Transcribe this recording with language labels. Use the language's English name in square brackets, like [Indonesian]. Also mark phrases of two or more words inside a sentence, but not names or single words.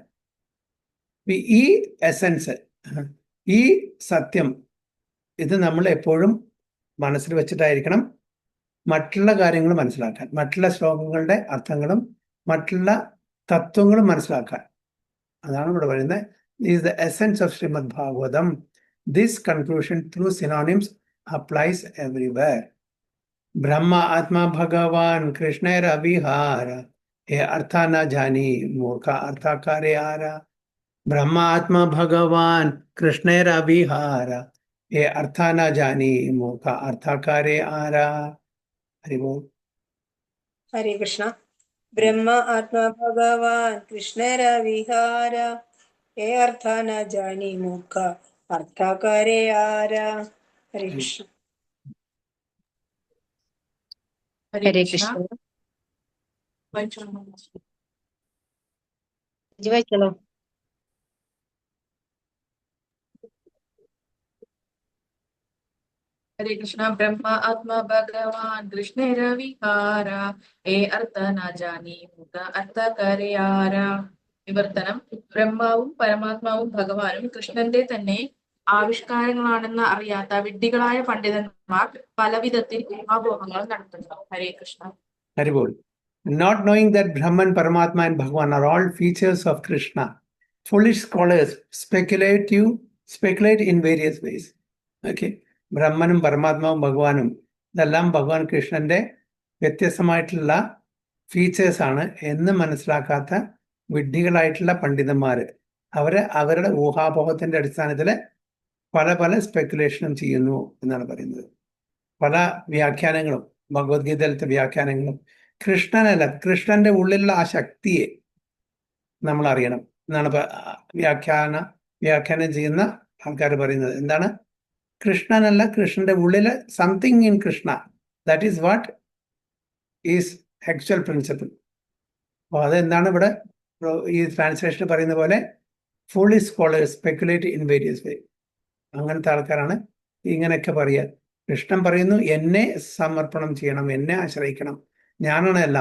[Malayalam] ഈ എസൻസ്, ഈ സത്യം, ഇത് നമ്മൾ എപ്പോഴും മനസ്സിൽ വെച്ചിട്ടായിരിക്കണം മറ്റുള്ള കാര്യങ്ങൾ മനസ്സിലാക്കാൻ, മറ്റുള്ള ശ്ലോകങ്ങളുടെ അർത്ഥങ്ങളും മറ്റുള്ള തത്വങ്ങളും മനസ്സിലാക്കാൻ. അതാണ് ഇവിടെ പറയുന്നത്. [English] is the essence of Srimad Bhagavatam. this conclusion through synonyms applies everywhere. [Bangla] ব্রহ্ম আত্মা ভগবান কৃষ্ণের অবিহার, যে অর্থা না জানি মূর্খা অর্থাকারে আরা. ব্রহ্ম আত্মা ভগবান কৃষ্ণের অবিহার, যে অর্থা না জানি মূর্খা অর্থাকারে আরা. हरि बोल. हरे कृष्ण. ব্রহ্ম আত্মা ভগবান কৃষ্ণের বিহার, যে অর্থ না জানি মূর্খ অর্থাকারে আরা. हरे कृष्ण. [Malayalam] ഹരേ കൃഷ്ണ. വായിക്കണോ? हरे कृष्णा. [Bangla] ব্রহ্মা আত্মা ভগবান কৃষ্ণ বিহার, এ অর্থ না জানি মূর্খ অর্থ করে আরা. [Malayalam] വിവർത്തനം. ബ്രഹ്മാവും പരമാത്മാവും ഭഗവാനും കൃഷ്ണന്റെ തന്നെ ആവിഷ്കാരങ്ങളാണെന്ന് അറിയാത്ത വിഡ്ഢികളായ പണ്ഡിതന്മാർ പലവിധത്തിൽ ഊഹാപോഹങ്ങൾ നടത്തുന്നു. ഹരേ കൃഷ്ണ. Hari Bol. [English] Not knowing that Brahman, Paramatma and Bhagavan are all features of Krishna, foolish scholars speculate in various ways. Okay. [Malayalam] ബ്രഹ്മനും പരമാത്മാവും ഭഗവാനും ഇതെല്ലാം ഭഗവാൻ കൃഷ്ണന്റെ വ്യത്യസ്തമായിട്ടുള്ള ഫീച്ചേഴ്സ് ആണ് എന്ന് മനസ്സിലാക്കാത്ത വിഡ്ഢികളായിട്ടുള്ള പണ്ഡിതന്മാര് അവരുടെ ഊഹാപോഹത്തിന്റെ അടിസ്ഥാനത്തിൽ പല പല സ്പെക്കുലേഷനും ചെയ്യുന്നു എന്നാണ് പറയുന്നത്. പല വ്യാഖ്യാനങ്ങളും, ഭഗവത്ഗീതയിലത്തെ വ്യാഖ്യാനങ്ങളും കൃഷ്ണനല്ല, കൃഷ്ണന്റെ ഉള്ളിലുള്ള ആ ശക്തിയെ നമ്മൾ അറിയണം എന്നാണ് വ്യാഖ്യാനം ചെയ്യുന്ന ആൾക്കാർ പറയുന്നത്. എന്താണ്? കൃഷ്ണനല്ല, കൃഷ്ണന്റെ ഉള്ളില് [English] something in Krishna, that is what is actual principle. [Malayalam] അപ്പോൾ അതെന്താണ് ഇവിടെ ഈ ട്രാൻസ്ലേഷൻ പറയുന്ന പോലെ [English] foolish scholars speculate in various way. [Malayalam] അങ്ങനത്തെ ആൾക്കാരാണ് ഇങ്ങനെയൊക്കെ പറയുക. കൃഷ്ണൻ പറയുന്നു എന്നെ സമർപ്പണം ചെയ്യണം, എന്നെ ആശ്രയിക്കണം, ഞാനാണ് എല്ലാം.